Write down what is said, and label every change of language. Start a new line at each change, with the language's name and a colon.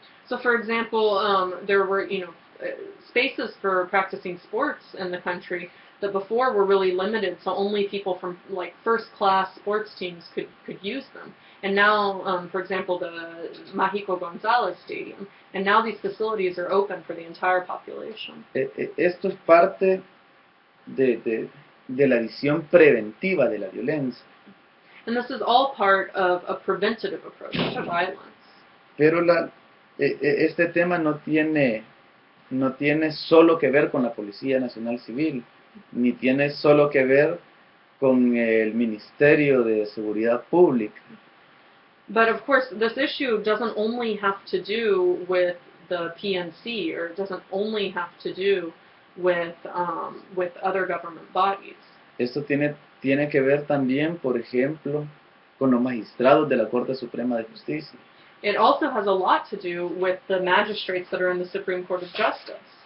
English: So, for example, there were, spaces for practicing sports in the country that before were really limited, so only people from like first-class sports teams could use them. And now, for example, the Mágico González Stadium, and now these facilities are open for the entire population.
Spanish: Esto es parte de la visión preventiva de la violencia.
English: And this is all part of a preventative approach to violence.
Spanish: Pero este tema no tiene solo que ver con la Policía Nacional Civil, ni tiene solo que ver con el Ministerio de Seguridad Pública.
English: But of course, this issue doesn't only have to do with the PNC, or it doesn't only have to do with other government bodies.
Spanish: Esto tiene que ver también, por ejemplo, con los magistrados de la Corte Suprema de Justicia.
English: It also has a lot to do with the magistrates that are in the Supreme Court of Justice.